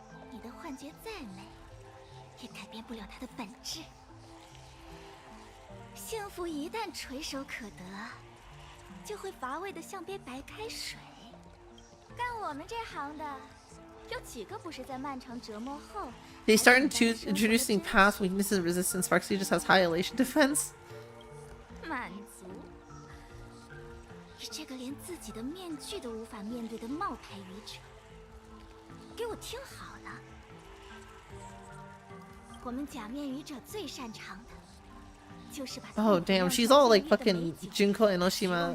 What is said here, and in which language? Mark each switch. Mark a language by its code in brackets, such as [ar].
[zh] 你的幻觉再美，也改变不了它的本质。幸福一旦垂手可得，就会乏味的像杯白开水。干我们这行的，有几个不是在漫长折磨后？ [en] They start introducing past weaknesses and resistance. Sparksy just has high elation defense. [zh] 满足。你这个连自己的面具都无法面对的冒牌愚者，给我听好了。我们假面愚者最擅长的，就是把 [en] Oh damn, she's all like fucking Junko Enoshima.